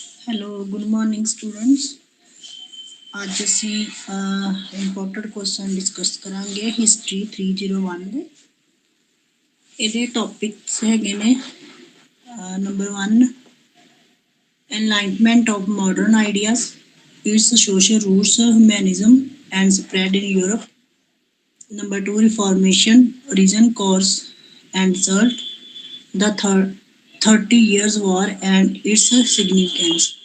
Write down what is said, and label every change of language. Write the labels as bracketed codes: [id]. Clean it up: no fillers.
[en] Hello, good morning students. [pa] ਅੱਜ ਅਸੀਂ important question discuss ਕਰਾਂਗੇ ਹਿਸਟਰੀ 301 ਦੇ। ਇਹਦੇ ਟੌਪਿਕਸ ਹੈਗੇ ਨੇ number 1 [en] enlightenment of modern ideas, its social roots, humanism and spread in Europe. Number 2 reformation, origin, cause and result, the 30 years war and its significance.